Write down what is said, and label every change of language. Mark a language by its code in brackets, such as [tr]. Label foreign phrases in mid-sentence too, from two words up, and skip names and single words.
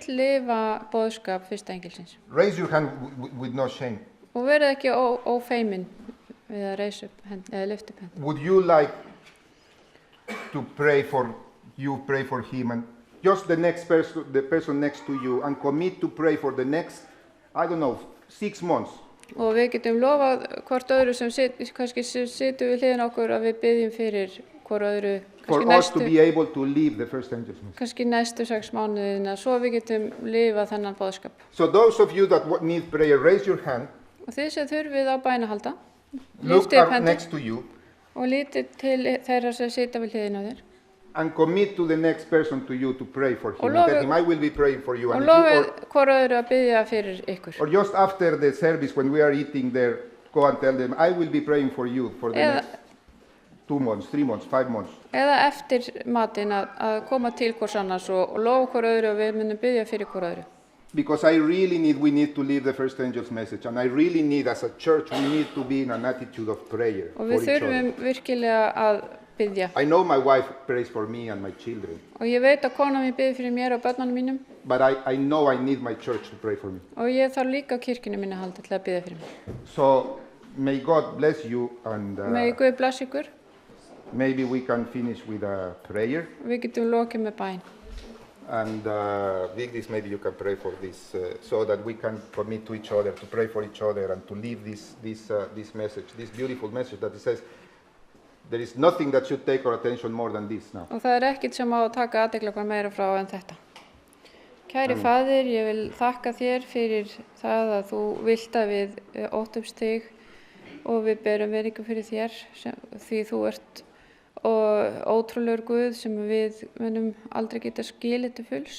[is] vill lifa boðskap fyrsta engilsins. [en] Raise your hand with no shame. [is] Og verið ekki ófeimin við að reisa upp hend, eða lyfta upp hend. [en] Would you like to pray for him and just the person next to you and commit to pray for the next, 6 months? [is] Og við getum lofað hvort öðru sem kannski situm við hliðin okkur að við biðjum fyrir hvort öðru [en] For us to be able to live the first angel's message. [is] Kannski næstu 6 mánuðina svo við getum lifað þennan boðskap. [en] So those of you that need prayer, raise your hand. [is] Og þið sem þurfið á bæna halda, [en] Look [is] lyftið upp [en] up [is] hendina [en] next to you [is] og lítið til þeirra sem sita við hliðin á þér. [en] and commit to the next person to you to pray for him. [is] Og [en] And tell him, I will be praying for you. [is] Og [en] And [is] lofið hvort öðru að biðja fyrir ykkur. [en] or just after the service when we are eating there, go and tell them, I will be praying for you for the next 2 months, 3 months, 5 months. [is] Eða eftir matinn að koma til hvors annars og lofa hvort öðru og við munum biðja fyrir hvort öðru. [en] Because we need to live the first angel's message. And I really need, as a church, we need to be in an attitude of prayer [is] Og [en] for [is] við [en] each other. [is] þurfum virkilega að biðja. [en] I know my wife prays for me and my children. [is] Og ég veit að kona mín biður fyrir mér og börnunum mínum. [en] But I know I need my church to pray for me. [is] Og ég þarf líka kirkjunni minni að halda til að biðja fyrir mér. [en] So may God bless you, and [is] Megi Guð blessa ykkur. [en] maybe we can finish with a prayer. [is] Við getum lokið með bæn. [en] And Vigdis, maybe you can pray for this, so that we can commit to each other, to pray for each other, and to live this message, this beautiful message that it says, there is nothing that should take our attention more than this now. [is] Og það ekkert sem á að taka athygli okkar meira frá en þetta. Kæri Faðir, ég vil þakka þér fyrir það að þú vilt að við óttumst þig og við berum virðingu fyrir þér, því þú ert ótrúlegur Guð sem við munum aldrei geta skilið til fulls.